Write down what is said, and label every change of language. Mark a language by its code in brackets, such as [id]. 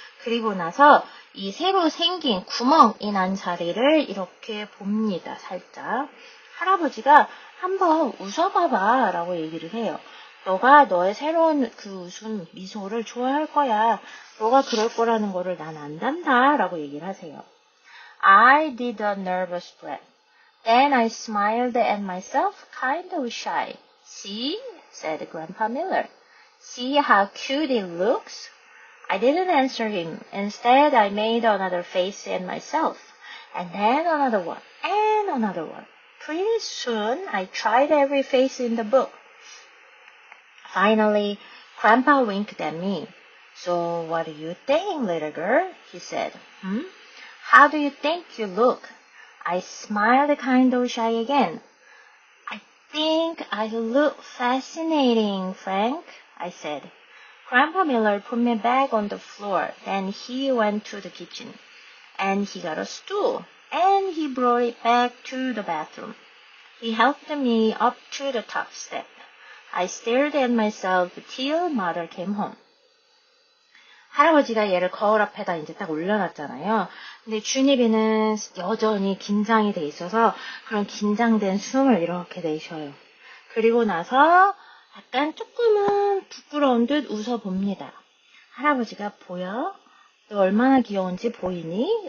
[ko] 그리고 나서 이 새로 생긴 구멍이 난 자리를 이렇게 봅니다. 살짝. 할아버지가 한번 웃어봐봐 라고 얘기를 해요. 너가 너의 새로운 그 웃음, 미소를 좋아할 거야. 너가 그럴 거라는 거를 난 안단다 라고 얘기를 하세요. [en] I did a nervous breath. Then I smiled at myself, kind of shy. See, said Grandpa Miller. See how cute it looks? I didn't answer him. Instead, I made another face at myself, and then another one, and another one. Pretty soon, I tried every face in the book. Finally, Grandpa winked at me. So, what do you think, little girl? He said. How do you think you look? I smiled kind of shy again. I think I look fascinating, Frank, I said. Grandpa Miller put me back on the floor. Then he went to the kitchen. And he got a stool. And he brought it back to the bathroom. He helped me up to the top step. I stared at myself till Mother came home. [ko] 할아버지가 얘를 거울 앞에다 이제 딱 올려놨잖아요. 근데 준이비는 여전히 긴장이 돼 있어서 그런 긴장된 숨을 이렇게 내쉬어요. 그리고 나서 약간 조금은 부끄러운 듯 웃어봅니다. 할아버지가 보여? 너 얼마나 귀여운지 보이니?